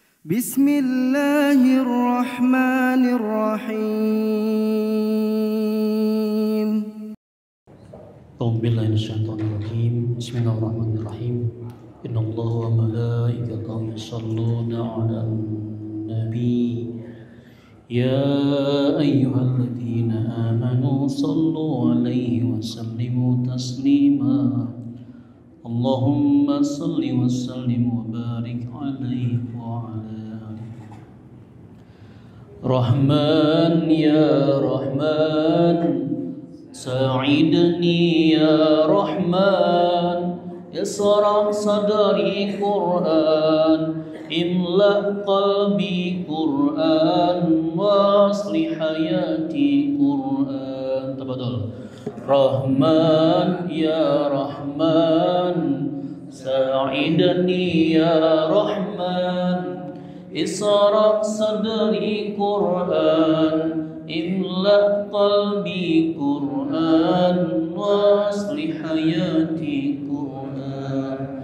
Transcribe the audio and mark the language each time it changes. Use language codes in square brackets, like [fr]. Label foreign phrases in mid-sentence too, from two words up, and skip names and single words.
[ar] Bismillahirrahmanirrahim. Bismillahirrahmanirrahim. إن الله وملائكته يصلون على النبي. يا أيها الذين آمنوا صلوا عليه وسلموا تسليما. اللهم صل وسلم وبارك عليه وعلى آله. رحمن يا رحمن، ساعدني يا رحمن، اشرح صدري قرآن، املأ قلبي قرآن، وأصلح حياتي قرآن. تفضل. رحمن يا رحمن، ساعدني يا رحمن، اشرح صدري قرآن، املأ قلبي قرآن، وأصلح حياتي قرآن.